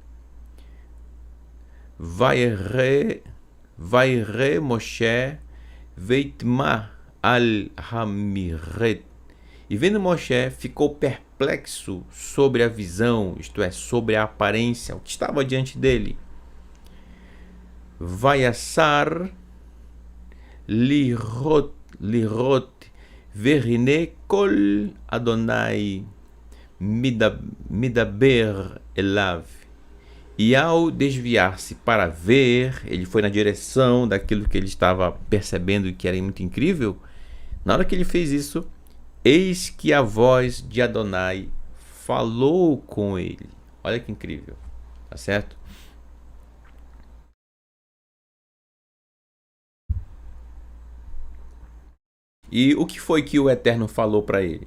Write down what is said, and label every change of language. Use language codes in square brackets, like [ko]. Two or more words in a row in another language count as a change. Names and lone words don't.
[he] וירא משה ויתמה על המראה. [pt] E vendo Moshe, ficou perplexo sobre a visão, isto é, sobre a aparência, o que estava diante dele. [he] ויסר לראות והנה קול אדני מדבר אליו. [pt] E ao desviar-se para ver, ele foi na direção daquilo que ele estava percebendo e que era muito incrível. Na hora que ele fez isso, eis que a voz de Adonai falou com ele. Olha que incrível, tá certo? E o que foi que o Eterno falou para ele?